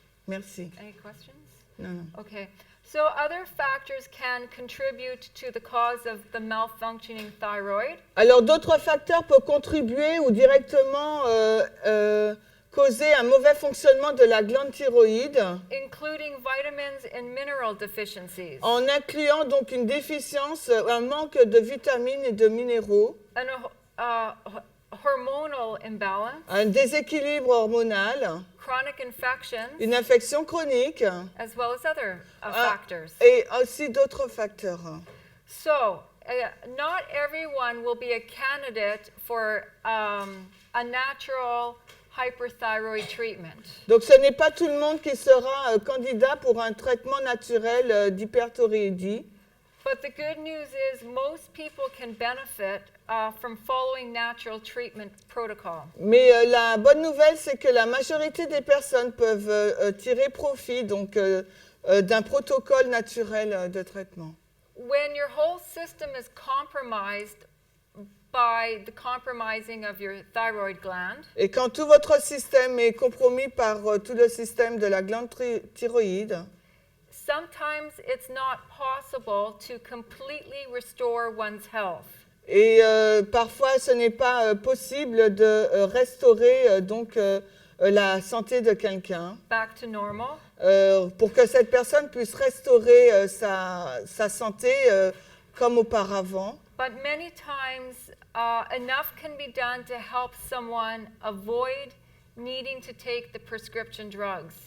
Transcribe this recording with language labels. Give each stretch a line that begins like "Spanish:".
French: Merci.
English: Any questions?
French: Non.
English: Okay. So other factors can contribute to the cause of the malfunctioning thyroid.
French: Alors d'autres facteurs peuvent contribuer ou directement causer un mauvais fonctionnement de la glande thyroïde.
English: Including vitamins and mineral deficiencies.
French: En incluant donc une déficience, un manque de vitamines et de minéraux.
English: And hormonal imbalance.
French: Un déséquilibre hormonal.
English: Chronic infections.
French: Une infection chronique.
English: As well as other factors.
French: Et aussi d'autres facteurs.
English: So, not everyone will be a candidate for a natural hyperthyroid treatment.
French: Donc ce n'est pas tout le monde qui sera candidat pour un traitement naturel d'hyperthyroïdie.
English: But the good news is most people can benefit from following natural treatment protocol.
French: Mais la bonne nouvelle, c'est que la majorité des personnes peuvent tirer profit donc d'un protocole naturel de traitement.
English: When your whole system is compromised by the compromising of your thyroid gland.
French: Et quand tout votre système est compromis par tout le système de la glande thyroïde.
English: Sometimes it's not possible to completely restore one's health.
French: Et parfois, ce n'est pas possible de restaurer donc la santé de quelqu'un.
English: Back to normal.
French: Pour que cette personne puisse restaurer sa santé comme auparavant.
English: But many times, enough can be done to help someone avoid needing to take the prescription drugs.